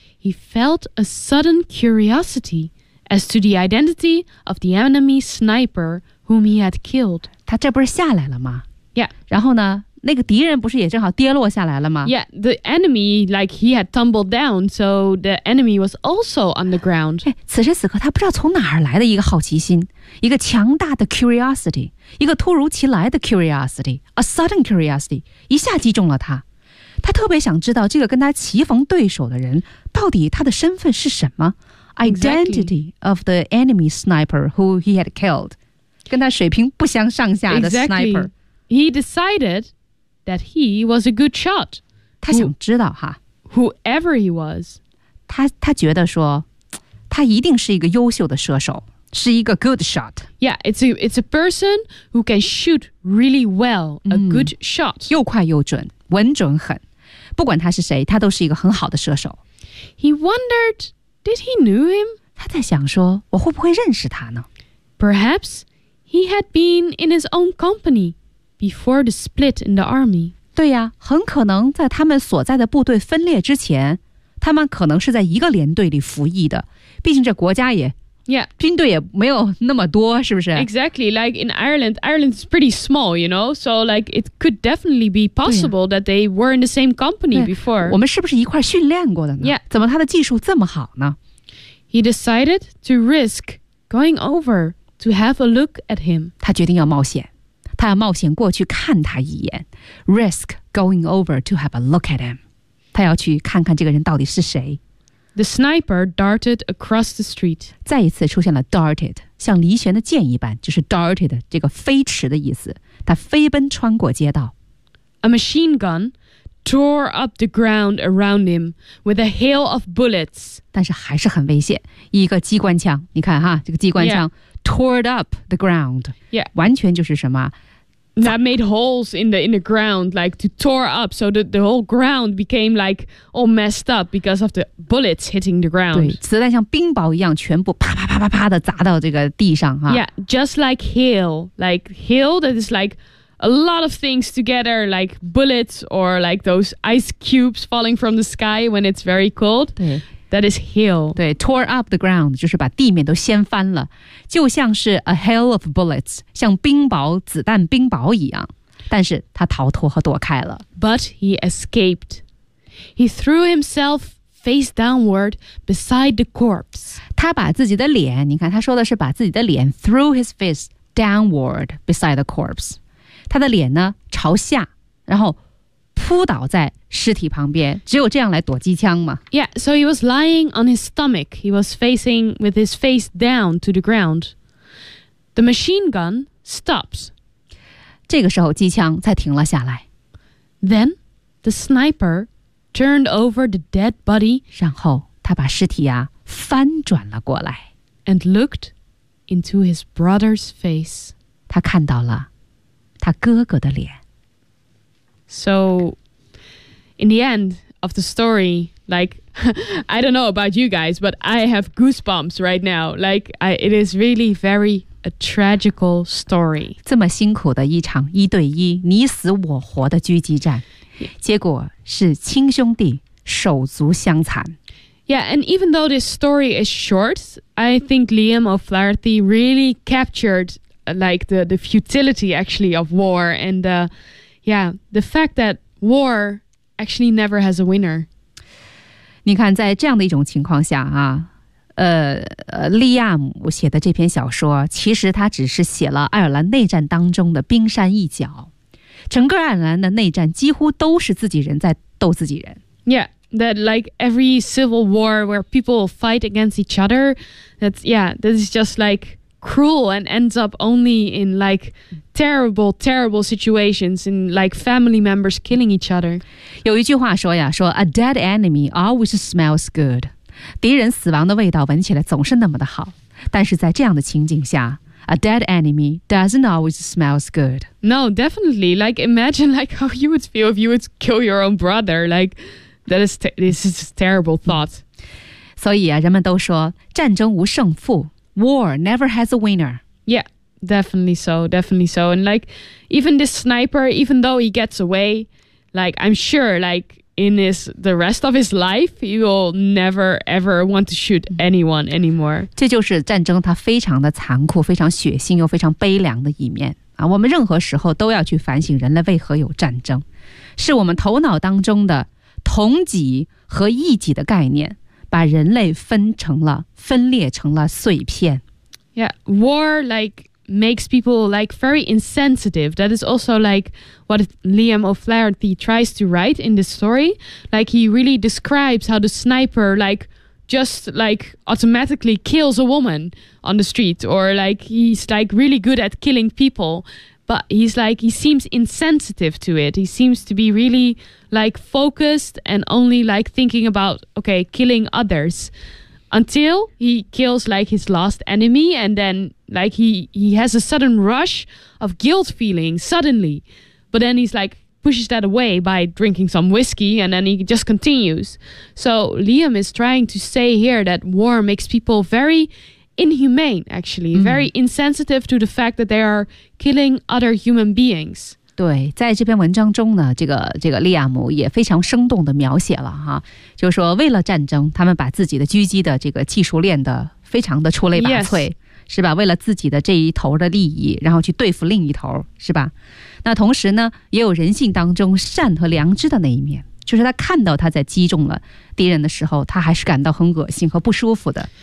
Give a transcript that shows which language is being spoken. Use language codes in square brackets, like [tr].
[en] ，he felt a sudden curiosity as to the identity of the enemy sniper whom he had killed。 [zh] 他这不是下来了吗 [en] ？Yeah， [zh] 然后呢，那个敌人不是也正好跌落下来了吗 [en] ？Yeah， the enemy like he had tumbled down， so the enemy was also on the ground。 [zh] 此时此刻，他不知道从哪儿来的一个好奇心，一个强大的 curiosity， 一个突如其来的 curiosity， [en] a sudden curiosity， [zh] 一下击中了他。他特别想知道这个跟他棋逢对手的人到底他的身份是什么 ， [en] identity of the enemy sniper who he had killed， [zh] 跟他水平不相上下的 sniper。 [en] He decided that he was a good shot. [zh] 他想知道哈 [en] whoever he was. [zh] 他觉得说他一定是一个优秀的射手是一个 [en] good shot. Yeah, it's a person who can shoot really well, a good shot. [zh] 又快又准稳准狠不管他是谁他都是一个很好的射手。 [en] He wondered, did he knew him? [zh] 他在想说我会不会认识他呢 [en] Perhaps he had been in his own company. Before the split in the army. [zh] 对呀，很可能在他们所在的部队分裂之前，他们可能是在一个连队里服役的。毕竟这国家也 [en] ，Yeah， [zh] 军队也没有那么多，是不是 [en] ？Exactly, like in Ireland, Ireland is pretty small, you know. So like it could definitely be possible that they were in the same company before. [zh] 我们是不是一块训练过的呢 [en] ？Yeah， [zh] 怎么他的技术这么好呢 [en] ？He decided to risk going over to have a look at him. [zh] 他决定要冒险。他要冒险过去看他一眼 ， [en] risk going over to have a look at him. [zh] 他要去看看这个人到底是谁。 [en] The sniper darted across the street. [zh] 再一次出现了 darted, 像离弦的箭一般，就是 darted 这个飞驰的意思。他飞奔穿过街道。 [en] A machine gun tore up the ground around him with a hail of bullets. [zh] 但是还是很危险，一个机关枪，你看哈，这个机关枪、 [en] yeah. tore up the ground. Yeah. [zh] 完全就是什么。 [en] That made holes in the ground, like to tore up, so that the whole ground became like all messed up because of the bullets hitting the ground. [zh] 对，子弹像冰雹一样，全部啪啪啪啪啪的砸到这个地上哈。 [en] Yeah, just like hail that is like a lot of things together, like bullets or like those ice cubes falling from the sky when it's very cold. [zh] 对 [en] that is hail. [zh] 对 [en] tore up the ground [zh] 就是把地面都掀翻了，就像是 [en] a hail of bullets, [zh] 像冰雹子弹冰雹一样，但是他逃脱和躲开了。 [en] But he escaped. He threw himself face downward beside the corpse. 他把自己的脸，你看他说的是把自己的脸 threw his face downward beside the corpse. 他的脸呢朝下，然后扑倒在尸体旁边，只有这样来躲机枪嘛。 Yeah, so he was lying on his stomach. He was facing with his face down to the ground. The machine gun stops. [zh] 这个时候机枪才停了下来。 [en] Then the sniper turned over the dead body. [zh] 然后他把尸体啊翻转了过来。 [en] And looked into his brother's face. [zh] 他看到了。他哥哥的脸。 [en] So, in the end of the story, like, I don't know about you guys, but I have goosebumps right now. Like, it is really very a tragical story. [zh] 这么辛苦的一场一对一你死我活的狙击战，结果是亲兄弟手足相残。 [en] Yeah, and even though this story is short, I think Liam O'Flaherty really captured. Like the futility actually of war and the fact that war actually never has a winner. [zh] 你看在这样的一种情况下啊利亚姆写的这篇小说其实他只是写了爱尔兰内战当中的冰山一角。整个爱尔兰的内战几乎都是自己人在斗自己人。 [en] Yeah, that like every civil war where people fight against each other, this is just like... cruel and ends up only in like terrible, terrible situations in like family members killing each other. [zh] 有一句话说呀，说 [en] a dead enemy always smells good. [zh] 敌人死亡的味道闻起来总是那么的好。但是在这样的情景下 [en] a dead enemy doesn't always smells good. No, definitely. Like imagine like how you would feel if you would kill your own brother. Like that is this is a terrible thought. [zh] 所以啊，人们都说战争无胜负。 [en] War never has a winner. Yeah, definitely so, definitely so. And like, even this sniper, even though he gets away, like, I'm sure, like, in his, the rest of his life, he will never, ever want to shoot anyone anymore. [zh] 这就是战争它非常的残酷，非常血腥又非常悲凉的一面。啊，我们任何时候都要去反省人类为何有战争，是我们头脑当中的同己和异己的概念。把人类分成了分裂成了碎片。 [en] Yeah, war like makes people like very insensitive. That is also like what Liam O'Flaherty tries to write in this story. Like he really describes how the sniper like just like automatically kills a woman on the street, or like he's like really good at killing people, but he's like he seems insensitive to it. He seems to be really. Like focused and only like thinking about okay killing others, until he kills like his last enemy, and then like he has a sudden rush of guilt feeling suddenly, but then he's like pushes that away by drinking some whiskey, and then he just continues. So Liam is trying to say here that war makes people very inhumane, actually、mm-hmm. very insensitive to the fact that they are killing other human beings. [zh] 对，在这篇文章中呢，这个利亚姆也非常生动地描写了哈，就是说为了战争，他们把自己的狙击的这个技术练得非常的出类拔萃、 [en] yes. [zh] 是吧，为了自己的这一头的利益，然后去对付另一头，是吧。那同时呢，也有人性当中善和良知的那一面，就是他看到他在击中了敌人的时候，他还是感到很恶心和不舒服的、